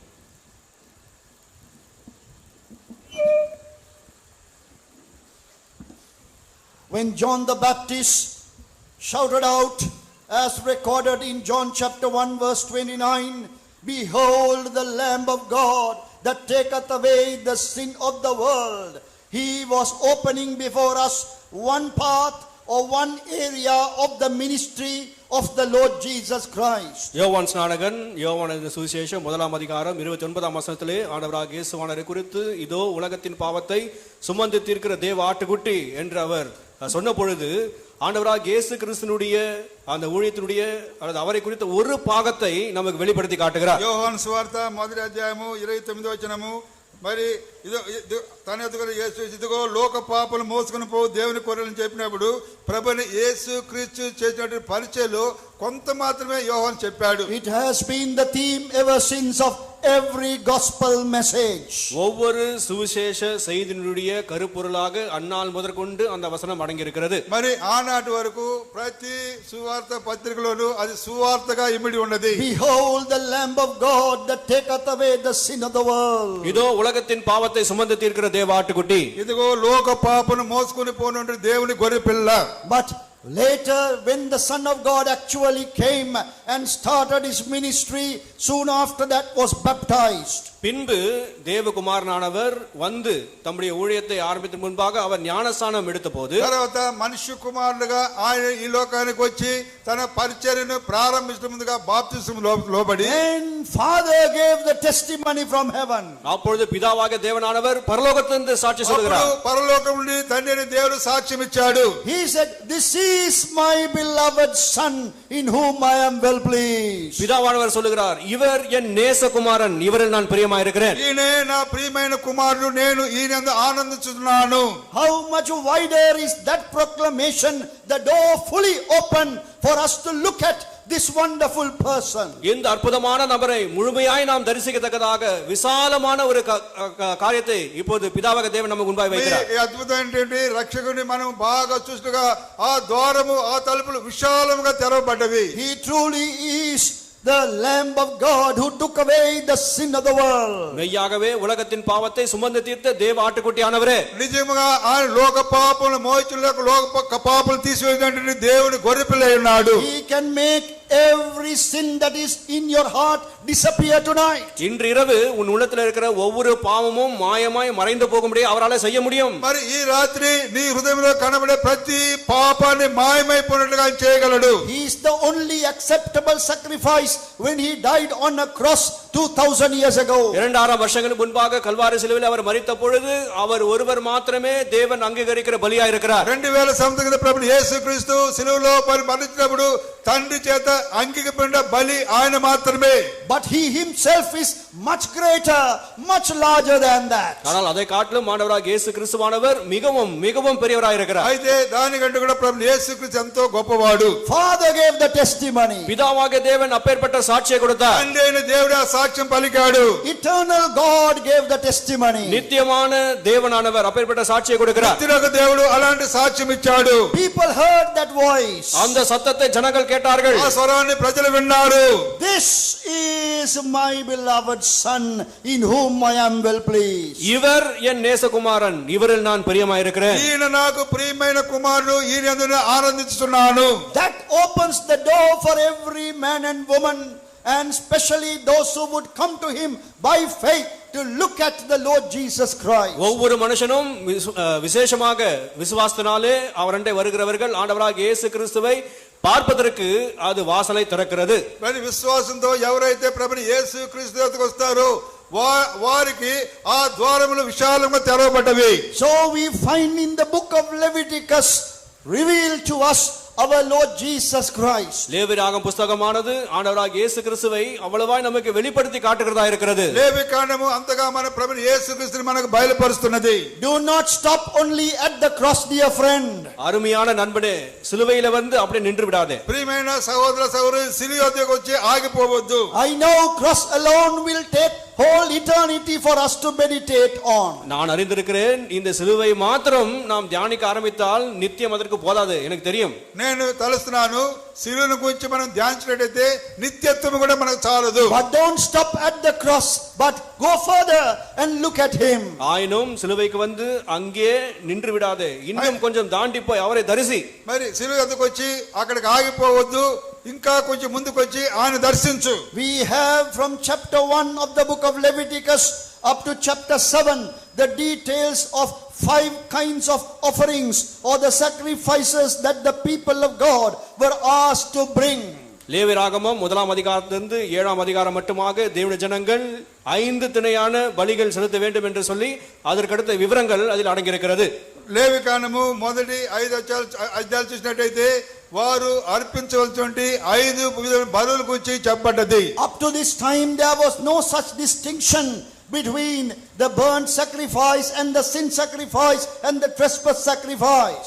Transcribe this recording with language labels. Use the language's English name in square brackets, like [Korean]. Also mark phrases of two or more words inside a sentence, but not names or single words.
[English] When John the Baptist shouted out, as recorded in John chapter 1 verse 29, "Behold the Lamb of God that taketh away the sin of the world," He was opening before us one path or one area of the ministry of the Lord Jesus Christ. [Tamil] யோவான் ஸ்நானகன் யோவான் சுவிசேஷம் 1ஆம் அதிகாரம் 29ஆம் வசனத்திலே ஆண்டவராகிய இயேசுவானவரை குறித்து இதோ உலகத்தின் பாவத்தை சுமந்து தீர்க்கிற தேவ ஆட்டுக்குட்டி என்று அவர் சொன்ன பொழுது ஆண்டவராகிய இயேசு கிறிஸ்துனுடைய அந்த ஊழியத்தினுடைய அல்லது அவரை குறித்த ஒரு பாகத்தை நமக்கு வெளிப்படுத்தி காட்டுகிறார். [Telugu] యోహాను సువార్త మొదటి అధ్యాయము 29వ వచనము మరి తన ఎదుగురు యేసు ఇదిగో లోక పాపలు మోసుకుని పో దేవుని కొర్రెలని చెప్పినప్పుడు ప్రభుని యేసు క్రీస్తు చేసినటువంటి పరిచయలో కొంత మాత్రమే యోహాను చెప్పాడు. [English] It has been the theme ever since of every gospel message. [Tamil] ஒவ்வொரு சுவிசேஷ செய்தியினுடைய கருப்பொருளாக அந்நாள் முதற்கொண்டு அந்த வசனம் அடங்கி இருக்கிறது. [Telugu] మరి ఆనాటి వరకు ప్రతి సువార్త పత్రికలోనూ అది సువార్తగా ఇమిడి ఉన్నది. [English] Behold the Lamb of God that taketh away the sin of the world. [Tamil] இதோ உலகத்தின் பாவத்தை சுமந்து தீர்க்கிற தேவ ஆட்டுக்குட்டி. [Telugu] ఇదిగో లోక పాపను మోసుకుని పోనుండే దేవుని గొర్రె పిల్ల. [English] But later, when the Son of God actually came and started his ministry, soon after that was baptized. [Tamil] பின்பு தேவகுமாரனானவர் வந்து தம்முடைய ஊழியத்தை ஆரம்பித்த முன்பாக அவர் ஞானஸ்நானம் எடுத்தபோது [Telugu] తర్వాత మనుష్య కుమారుడుగా ఆయన ఈ లోకానికి వచ్చి తన పరిచర్యను ప్రారంభించడం ముందుగా బాప్తిస్మం లోబడి [English] Then Father gave the testimony from heaven. [Tamil] அப்பொழுது பிதாவாகிய தேவனானவர் பரலோகத்திலிருந்து சாட்சி சொல்கிறார். [Telugu] పరలోకం నుండి తండ్రి దేవుడు సాక్ష్యం ఇచ్చాడు. [English] He said, "This is my beloved Son in whom I am well pleased." [Tamil] பிதாவானவர் சொல்லுகிறார், இவர் என் நேசகுமாரன், இவரில் நான் பிரியமாயிருக்கிறேன். [Telugu] ఈయనే నా ప్రియమైన కుమారుడు, నేను ఈయనందు ఆనందించుతున్నాను. [English] How much wider is that proclamation, the door fully open for us to look at this wonderful person. [Tamil] இந்த அற்புதமான நபரை முழுமையாய் நாம் தரிசிக்கத்தக்கதாக விசாலமான ஒரு காரியத்தை இப்போது பிதாவாகிய தேவன் நமக்கு முன்பாக வைக்கிறார். [Telugu] ఈ అద్భుతమైనటువంటి రక్షకుని మనం బాగా చూస్తుగా ఆ ద్వారము ఆ తలుపులు విశాలముగా తెరవబడ్డవి. [English] He truly is the Lamb of God who took away the sin of the world. [Tamil] மெய்யாகவே உலகத்தின் பாவத்தை சுமந்து தீர்த்த தேவ ஆட்டுக்குட்டியானவரே, [Telugu] నిజముగా ఆయన లోక పాపములు మోయించుటకు లోక పాపములు తీసివేసినటువంటి దేవుని గొర్రెపిల్ల అయి ఉన్నాడు. [English] He can make every sin that is in your heart disappear tonight. [Tamil] இன்று இரவு உன் உள்ளத்தில் இருக்கிற ஒவ்வொரு பாவமும் மாயமாய் மறைந்து போகும்படி அவரால் செய்ய முடியும். [Telugu] మరి ఈ రాత్రి నీ హృదయంలో కనబడే ప్రతి పాపాన్ని మాయమైపోయినట్లుగా ఆయన చేయగలడు. [English] He is the only acceptable sacrifice when he died on a cross 2000 years ago. [Tamil] 2000 வருஷங்களுக்கு முன்பாக கல்வாரி சிலுவையில் அவர் மரித்த பொழுது அவர் ஒருவர் மாத்திரமே தேவன் அங்கீகரிக்கிற பலியா இருக்கிறார். [Telugu] 2000 సంవత్సరాల ప్రభు యేసుక్రీస్తు సిలువలో మరణించినప్పుడు తండ్రి చేత అంగీకరించబడిన బలి ఆయన మాత్రమే. [English] But he himself is much greater, much larger than that. [Tamil] ஆனால் அதை காட்டிலும் ஆண்டவராகிய இயேசு கிறிஸ்துவானவர் மிகவும் மிகவும் பெரியவராய் இருக்கிறார். [Telugu] అయితే దానికంటే కూడా ప్రభు యేసుక్రీస్తు ఎంతో గొప్పవాడు. [English] Father gave the testimony. [Tamil] பிதாவாகிய தேவன் அப்பேற்பட்ட சாட்சியை கொடுத்தார். [Telugu] తండ్రి అయిన దేవుడు ఆ సాక్ష్యం పలికాడు. [English] Eternal God gave the testimony. [Tamil] நித்தியமான தேவனானவர் அப்பேற்பட்ட சாட்சியை கொடுக்கிறார். [Telugu] నిత్యుడగు దేవుడు అలాంటి సాక్ష్యం ఇచ్చాడు. [English] People heard that voice. [Tamil] அந்த சத்தத்தை ஜனங்கள் கேட்டார்கள். [Telugu] ఆ స్వరాన్ని ప్రజలు విన్నారు. [English] This is my beloved Son in whom I am well pleased. [Tamil] இவர் என் நேசகுமாரன், இவரில் நான் பிரியமாயிருக்கிறேன். [Telugu] ఈయన నాకు ప్రియమైన కుమారుడు, ఈయనందు ఆనందిస్తున్నాను. [English] That opens the door for every man and woman, and especially those who would come to him by faith to look at the Lord Jesus Christ. [Tamil] ஒவ்வொரு மனுஷனும் விசேஷமாக விசுவாசத்தினாலே அவரண்டை வருகிறவர்கள் ஆண்டவராகிய இயேசு கிறிஸ்துவை பார்ப்பதற்கு அது வாசலை திறக்கிறது. [Telugu] మరి విశ్వాసంతో ఎవరైతే ప్రభుని యేసుక్రీస్తు దగ్గరికి వస్తారో వారికి ఆ ద్వారములు విశాలంగా తెరవబడ్డవి. [English] So we find in the book of Leviticus revealed to us our Lord Jesus Christ. [Tamil] லேவியராகமம் புத்தகமானது ஆண்டவராகிய இயேசு கிறிஸ்துவை அவ்வளவாய் நமக்கு வெளிப்படுத்தி காட்டுகிறதா இருக்கிறது. [Telugu] లేవికాండము అంతగా మన ప్రభుని యేసుక్రీస్తుని మనకు బయలుపరుస్తున్నది. [English] Do not stop only at the cross, dear friend. [Tamil] அருமையான நண்பனே, சிலுவையில வந்து அப்படியே நின்று விடாதே. [Telugu] ప్రియమైన సహోదర సహోదరి, సిలువ వద్దకు వచ్చి ఆగిపోవద్దు. [English] I know cross alone will take whole eternity for us to meditate on. [Tamil] நான் அறிந்திருக்கிறேன், இந்த சிலுவை மாத்திரம் நாம் தியானிக்க ஆரம்பித்தால் நித்தியம் அதற்கு போதாது, எனக்கு தெரியும். [Telugu] నేను తలుస్తున్నాను, సిలువను గురించి మనం ధ్యానించినట్లయితే నిత్యత్వం కూడా మనకు చాలదు. [English] But don't stop at the cross, but go further and look at him. [Tamil] ஆயினும் சிலுவைக்கு வந்து அங்கே நின்று விடாதே, இன்னும் கொஞ்சம் தாண்டி போய் அவரை தரிசி. [Telugu] మరి సిలువ వద్దకు వచ్చి అక్కడికి ఆగిపోవద్దు, ఇంకా కొంచెం ముందుకు వచ్చి ఆయన దర్శించు. [English] We have from chapter 1 of the book of Leviticus up to chapter 7, the details of 5 kinds of offerings or the sacrifices that the people of God were asked to bring. [Tamil] லேவியராகமம் 1ஆம் அதிகாரத்திலிருந்து 7ஆம் அதிகாரம் மட்டுமாக தேவனுடைய ஜனங்கள் 5 திணையான பலிகள் செலுத்த வேண்டும் என்று சொல்லி அதற்கடுத்த விவரங்கள் அதில் அடங்கியிருக்கிறது. [Telugu] లేవికాండము మొదటి 5 అధ్యాయాలు చూసినట్టయితే వారు అర్పించవలసినటువంటి 5 బలుల గురించి చెప్పబడ్డది. [English] Up to this time there was no such distinction between the burnt sacrifice and the sin sacrifice and the trespass sacrifice.